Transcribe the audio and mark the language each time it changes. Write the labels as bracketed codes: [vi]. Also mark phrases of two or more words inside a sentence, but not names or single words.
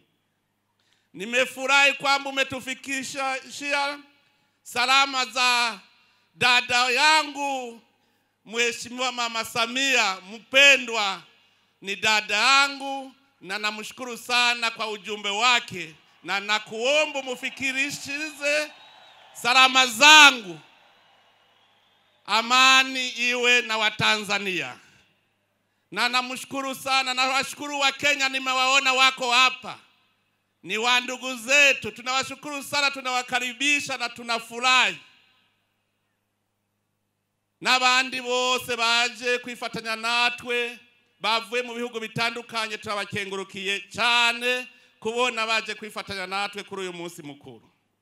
[sw] Nimefurahi kwamba umetufikishia salama za dada yangu Mheshimiwa Mama Samia mpendwa, ni dada yangu na namshukuru sana kwa ujumbe wake, na nakuomba mufikirishize salama zangu. Amani iwe na Watanzania. Na namshukuru sana na washukuru wa Kenya, nimewaona wako hapa. Ni wa ndugu zetu, tunawashukuru sana, tunawakaribisha na tunafurahi. [rn] N'abandi bose baje kwifatanya natwe bavuye mu bihugu bitandukanye, turabakengurukiye cyane kubona baje kwifatanya natwe kuri uyu munsi mukuru.